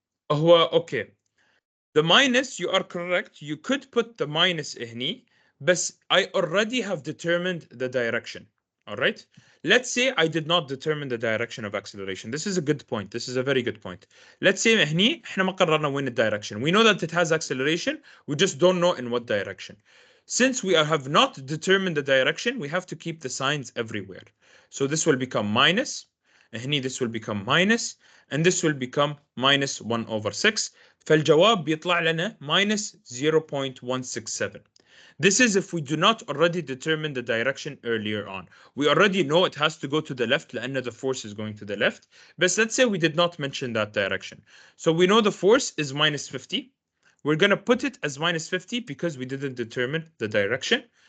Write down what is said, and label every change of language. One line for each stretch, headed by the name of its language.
English: Okay. The minus, you are correct. You could put the minus
Arabic: هني,
English: but I already have determined the direction. All right. Let's say I did not determine the direction of acceleration. This is a good point. This is a very good point. Let's say
Arabic: هني احنا ما قررنا وين direction.
English: We know that it has acceleration. We just don't know in what direction. Since we have not determined the direction, we have to keep the signs everywhere. So this will become minus.
Arabic: هني
English: this will become minus. And this will become minus 1 over 6.
Arabic: فالجواب بيطلع لنا
English: minus 0.167. This is if we do not already determine the direction earlier on. We already know it has to go to the left
Arabic: لأن
English: the force is going to the left. But let's say we did not mention that direction. So we know the force is minus 50. We're going to put it as minus 50 because we didn't determine the direction.